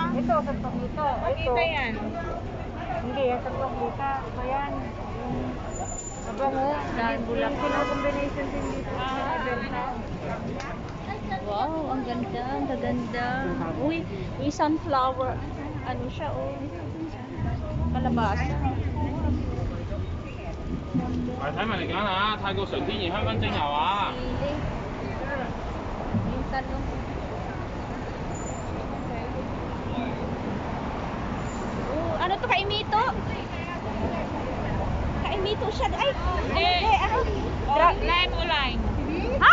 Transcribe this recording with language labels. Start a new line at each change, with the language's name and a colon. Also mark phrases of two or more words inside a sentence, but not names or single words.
Filipino: Ito, sampagita. Sampagita yan. Hindi, yan sampagita. Ito yan. Mabango. Dahil bulak. Combination din dito sa Iberta. Wow, ang ganda, ang gaganda. Uy, sunflower. Ano siya, oh. Kalabasa.
Cantonese: 睇埋嚟揀啊！泰國純天然香薰精油啊！
Filipino: Sili. Yung talong. Oh, ano to, kaimito? Kaimito siya. Ay, hindi, ano? Lime o lime? Ha?